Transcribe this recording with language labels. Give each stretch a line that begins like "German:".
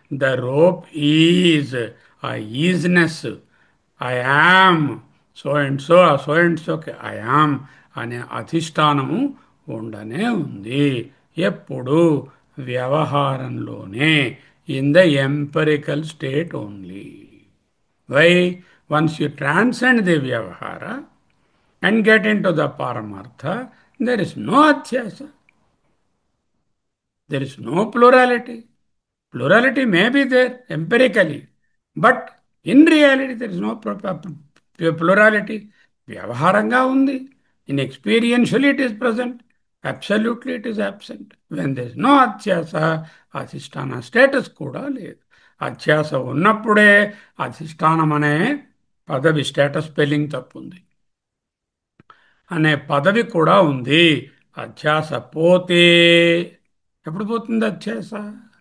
English: the rope is, uh easiness, I am so and so,
Telugu: ఆ so and సోకి I am అనే అధిష్టానము ఉండనే ఉంది. ఎప్పుడు?
English: వ్యవహారంలోనే, in the empirical state only. Why? Once you transcend the వ్యవహార and get into the Paramartha, there is no Adhyasa. There is no plurality. Plurality may be there empirically, but in reality there is no plurality.
Telugu: Vyavaharanga undi.
English: In experientially it is present. Absolutely it is absent. When there is no Adhyasa, Adhisthana status
Telugu: kuda లేదు. అధ్యాస ఉన్నప్పుడే అధిష్టానం అనే పదవి status spelling తప్పు ఉంది అనే పదవి కూడా ఉంది. అధ్యాస పోతే ఎప్పుడు పోతుంది అధ్యాస?